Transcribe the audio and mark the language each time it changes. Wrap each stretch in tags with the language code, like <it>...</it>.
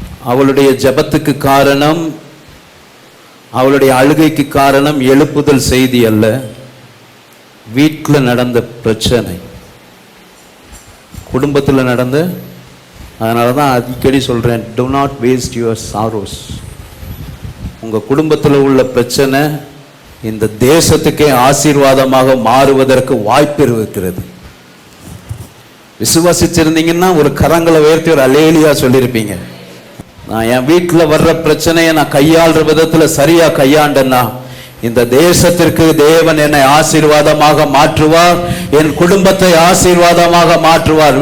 <ta>அவளுடைய ஜெபத்துக்கு காரணம் அவளுடைய அழுகைக்கு காரணம் எழுப்புதல் செய்தி அல்ல, வீட்டில் நடந்த பிரச்சனை, குடும்பத்தில் நடந்த. அதனால தான் அடிக்கடி சொல்கிறேன்,</ta> <en>do not waste your sorrows.</en> <ta>உங்கள் குடும்பத்தில் உள்ள பிரச்சனை இந்த தேசத்துக்கே ஆசீர்வாதமாக மாறுவதற்கு வாய்ப்பு இருக்கிறது. விசுவாசிச்சிருந்தீங்கன்னா ஒரு கரங்களை உயர்த்தி ஒரு அல்லேலூயா சொல்லியிருப்பீங்க. நான் என் வீட்டில் வர்ற பிரச்சனையை நான் கையாளுற விதத்தில் சரியா கையாண்டேன்னா இந்த தேசத்திற்கு தேவன் என்னை ஆசீர்வாதமாக மாற்றுவார், என் குடும்பத்தை ஆசீர்வாதமாக மாற்றுவார்.</ta>